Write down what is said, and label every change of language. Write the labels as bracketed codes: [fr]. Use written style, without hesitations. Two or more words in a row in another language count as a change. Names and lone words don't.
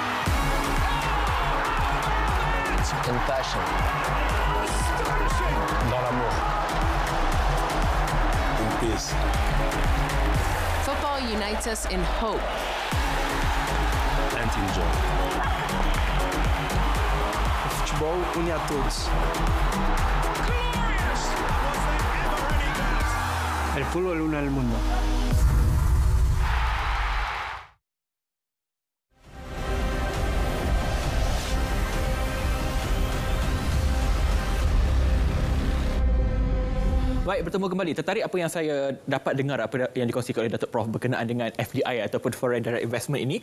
[en] In passion. [fr] Dans l'amour. [en] In peace. Football unites us in hope. And in joy. [pt] O futebol une a todos. [es] El fútbol une al mundo. [ms] Baik, bertemu kembali. Tertarik apa yang saya dapat dengar apa yang dikongsikan oleh Datuk Prof berkenaan dengan FDI ataupun [en] Foreign Direct Investment [ms] ini.